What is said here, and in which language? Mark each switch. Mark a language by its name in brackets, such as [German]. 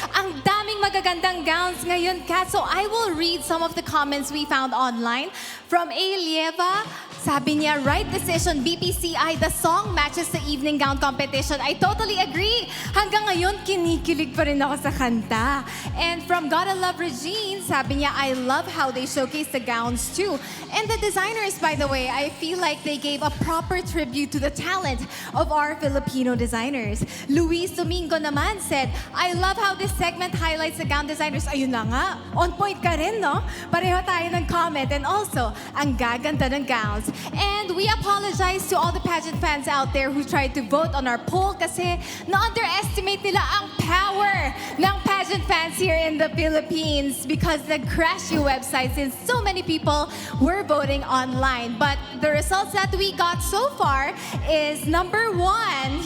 [Filipino] Ang daming magagandang gowns ngayon, Kat. [English] So I will read some of the comments we found online. From Elieva, sabi niya, right decision, BPCI, the song matches the evening gown competition. I totally agree. [Filipino] Hanggang ngayon, kinikilig pa rin ako sa kanta. [English] And from Gotta Love Regine, sabi niya, I love how they showcase the gowns too. And the designers, by the way, I feel like they gave a proper tribute to the talent of our Filipino designers. Luis Domingo naman said, I love how this segment highlights the gown designers. [Filipino] Ayun na nga, on point ka rin, no? Pareho tayo ng comment. And also, ang gaganda ng gowns. [English] And we apologize to all the pageant fans out there who tried to vote on our poll kasi na-underestimate nila ang power ng pageant fans here in the Philippines because nag-crash yung website since so many people were voting online. But the results that we got so far is number 1.